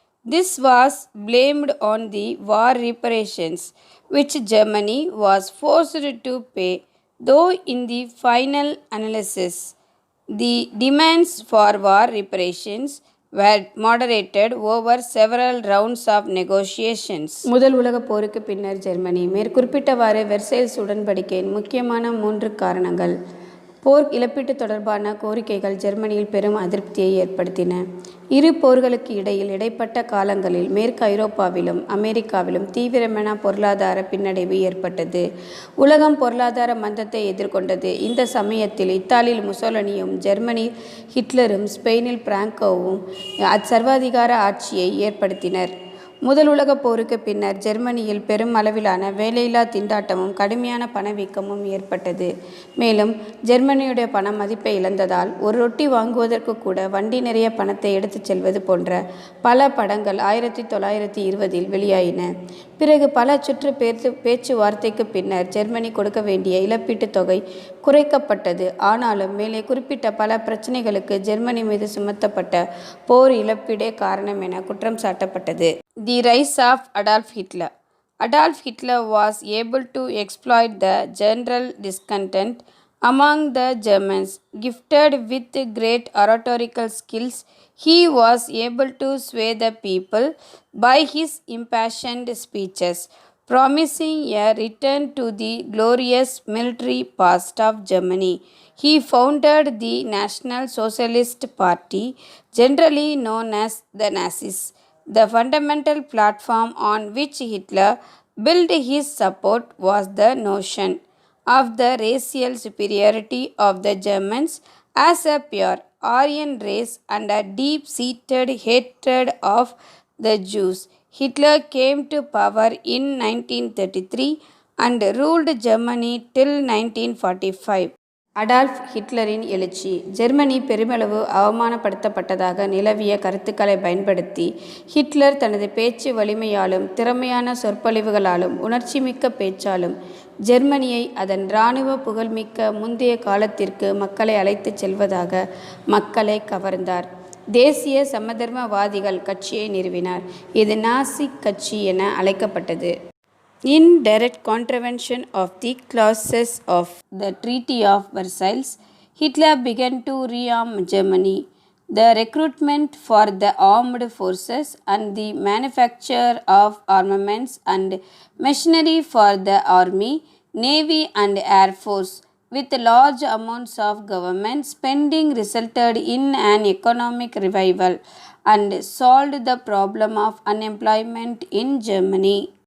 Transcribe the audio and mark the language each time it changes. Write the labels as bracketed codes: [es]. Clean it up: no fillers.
[en] This was blamed on the war reparations, which Germany was forced to pay, though in the final analysis, the demands for war reparations were moderated over several rounds of negotiations. [ta] முதல் உலகப் போருக்கு பின்னர் Germany. மேற்குறிப்பிட்டவாறு Versailles உடன்படிக்கையின் முக்கியமான 3 காரணங்கள். போர் இழப்பீட்டு தொடர்பான கோரிக்கைகள் ஜெர்மனியில் பெரும் அதிருப்தியை ஏற்படுத்தின. இரு போர்களுக்கு இடையில் இடைப்பட்ட காலங்களில் மேற்கு ஐரோப்பாவிலும் அமெரிக்காவிலும் தீவிரமான பொருளாதார பின்னடைவு ஏற்பட்டது. உலகம் பொருளாதார மந்தத்தை எதிர்கொண்டது. இந்த சமயத்தில் இத்தாலியில் முசோலினியும் ஜெர்மனியில் ஹிட்லரும் ஸ்பெயினில் பிராங்கோவும் சர்வாதிகார ஆட்சியை ஏற்படுத்தினர். முதல் உலகப் போருக்கு பின்னர் ஜெர்மனியில் பெரும் அளவிலான வேலையில்லா திண்டாட்டமும் கடுமையான பணவீக்கமும் ஏற்பட்டது. மேலும் ஜெர்மனியுடைய பண மதிப்பை இழந்ததால் ஒரு ரொட்டி வாங்குவதற்கு கூட வண்டி நிறைய பணத்தை எடுத்துச் செல்வது போன்ற பல படங்கள் 1920இல் வெளியாயின. பிறகு பல சுற்று பேச்சுவார்த்தைக்கு பின்னர் ஜெர்மனி கொடுக்க வேண்டிய இழப்பீட்டுத் தொகை குறைக்கப்பட்டது. ஆனாலும் மேலே குறிப்பிட்ட பல பிரச்சனைகளுக்கு ஜெர்மனி மீது சுமத்தப்பட்ட போர் இழப்பீடே காரணம் என குற்றம் சாட்டப்பட்டது. [en] The rise of Adolf Hitler. Adolf Hitler was able to exploit the general discontent among the Germans. Gifted with great oratorical skills, he was able to sway the people by his impassioned speeches, promising a return to the glorious military past of Germany. He founded the National Socialist Party, generally known as the Nazis. The fundamental platform on which Hitler built his support was the notion of the racial superiority of the Germans as a pure Aryan race and a deep-seated hatred of the Jews. Hitler came to power in 1933 and ruled Germany till 1945. [ta] Adolf ஹிட்லரின் எழுச்சி. Germany பெருமளவு அவமானப்படுத்தப்பட்டதாக நிலவிய கருத்துக்களை பயன்படுத்தி Hitler தனது பேச்சு வலிமையாலும் திறமையான சொற்பொழிவுகளாலும் உணர்ச்சிமிக்க பேச்சாலும் ஜெர்மனியை அதன் இராணுவ புகழ்மிக்க முந்தைய காலத்திற்கு மக்களை அழைத்துச் செல்வதாக மக்களை கவர்ந்தார். தேசிய சமதர்மவாதிகள் கட்சியை நிறுவினார். இது நாசி கட்சி என அழைக்கப்பட்டது. [en] In direct contravention of the clauses of the Treaty of Versailles, Hitler began to rearm Germany. The recruitment for the armed forces and the manufacture of armaments and machinery for the army, navy and air force, with large amounts of government spending, resulted in an economic revival and solved the problem of unemployment in Germany.